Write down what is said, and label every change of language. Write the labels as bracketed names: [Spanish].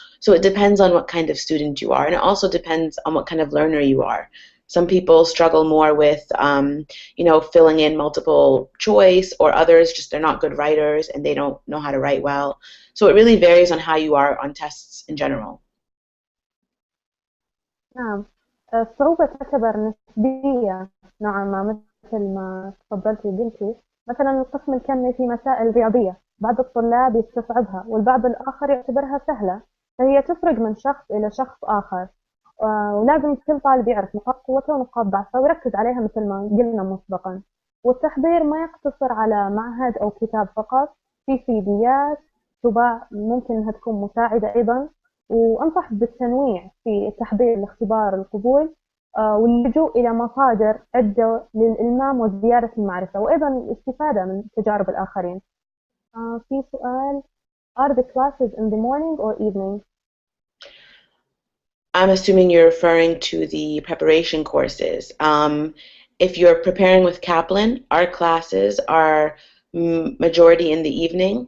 [English] So it depends on what kind of student you are, and it also depends on what kind of learner you are. Some people struggle more with, filling in multiple choice, or others just they're not good writers and they don't know how to write well. So it really varies on how you are on tests in general. [Arabic] نعم، الصعوبة تعتبر نسبية نوعا ما مثل ما تفضلتي وقلتي. مثلا القسم الكمي في مسائل رياضية بعض الطلاب يستصعبها والبعض الآخر يعتبرها سهلة، فهي تفرق من شخص إلى شخص آخر. ولازم كل طالب يعرف نقاط قوته ونقاط ضعفه ويركز عليها مثل ما قلنا مسبقا. والتحضير ما يقتصر على معهد أو كتاب فقط، في سيديات تباع ممكن أنها تكون مساعدة أيضا. وأنصح بالتنويع في التحضير لاختبار القبول واللجوء إلى مصادر عدة للإلمام وزيادة المعرفة وأيضا الاستفادة من تجارب الآخرين. في سؤال: [English] Are the classes in the morning or evening? I'm assuming you're referring to the preparation courses. If you're preparing with Kaplan, our classes are majority in the evening.